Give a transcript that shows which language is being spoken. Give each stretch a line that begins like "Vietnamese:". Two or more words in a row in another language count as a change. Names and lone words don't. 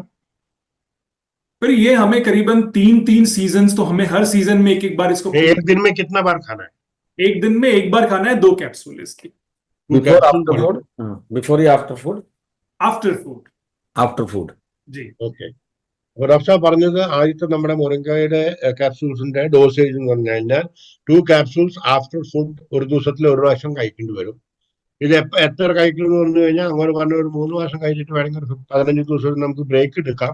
Hindi: फिर ये हमें करीबन 3-3 सीजन, तो हमें हर सीजन में एक एक बार इसको एक दिन में कितना बार खाना है? एक दिन में एक बार खाना है, 2 कैप्सूल इसकी। बिफोर कैप्सूल
English: after food, before या after food? after food. after food.
Hindi: जी।
Malayalam: ഓക്കെ. അപ്പൊ ഡോക്ടർ സാബ് പറഞ്ഞത് ആദ്യത്തെ നമ്മുടെ മുരിങ്ങയുടെ ക്യാപ്സൂൾസിന്റെ ഡോസേജ് എന്ന് പറഞ്ഞു കഴിഞ്ഞാൽ 2 ക്യാപ്സൂൾസ്
English: after food
Malayalam: ഒരു ദിവസത്തിൽ ഒരു പ്രാവശ്യം കഴിക്കേണ്ടി വരും. ഇത് എത്ര കഴിക്കണം എന്ന് പറഞ്ഞു കഴിഞ്ഞാൽ അങ്ങനെ പറഞ്ഞ ഒരു 3 മാസം കഴിച്ചിട്ട് വേണമെങ്കിൽ ഒരു 15 ദിവസം നമുക്ക് ബ്രേക്ക് എടുക്കാം.